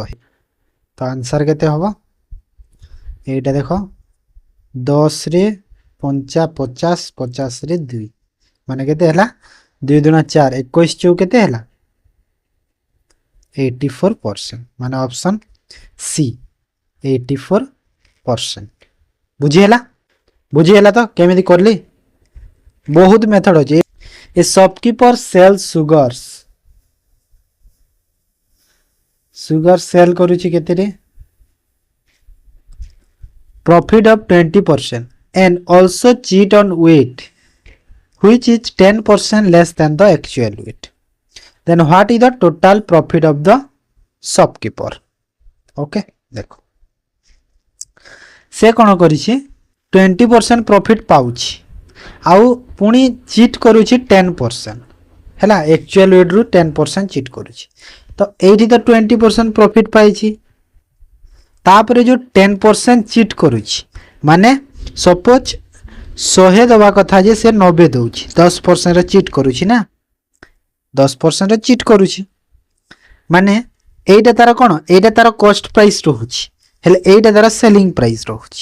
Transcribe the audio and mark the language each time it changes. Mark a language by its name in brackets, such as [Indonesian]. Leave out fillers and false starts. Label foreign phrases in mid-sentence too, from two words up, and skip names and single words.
[Odia] ତ ଆନ୍ସର କେତେ ହବ ଏଟା ଦେଖ 10 ରେ 50 50 ରେ 2 ମାନେ କେତେ ହଲା 2 ଦୁଣା 4 21 ଚଉ କେତେ ହଲା 84% ମାନେ [English] option C [Odia] 84%। ବୁଝି ହଲା ତ କେମିତି କରଲି ବହୁତ ମେଥଡ ହଉଚି। [English] A shopkeeper sells sugar [Odia] ସେଲ କରୁଚି କେତେ ରେ [English] profit of 20% and also cheat on weight which is 10% less than the actual weight, then what is the total profit of the shopkeeper? [Odia] ଓକେ ଦେଖ ସେ କଣ କରିଛି 20% ପ୍ରଫିଟ ପାଉଛି ଆଉ ପୁଣି ଚିଟ କରୁଛି 10% ହେଲା [English] actual weight [Odia] ରୁ 10% ଚିଟ କରୁଛି ତ ଏଠି ତ 20% ପ୍ରଫିଟ ପାଉଛି ତାପରେ ଯେ 10% ଚିଟ କରୁଛି ମାନେ ସପୋଜ 100 ଦବା କଥା ଯେ ସେ 90 ଦଉଛି 10% ରେ ଚିଟ କରୁଛି ନା 10% ରେ ଚିଟ କରୁଛି ମାନେ ଏଟା ତାର କଣ ଏଟା ତାର कोन एटा तार [English] cost price [Odia] ରହୁଛି ହେଲେ ଏଟା ତାର [English] selling price [Odia] ରହୁଛି।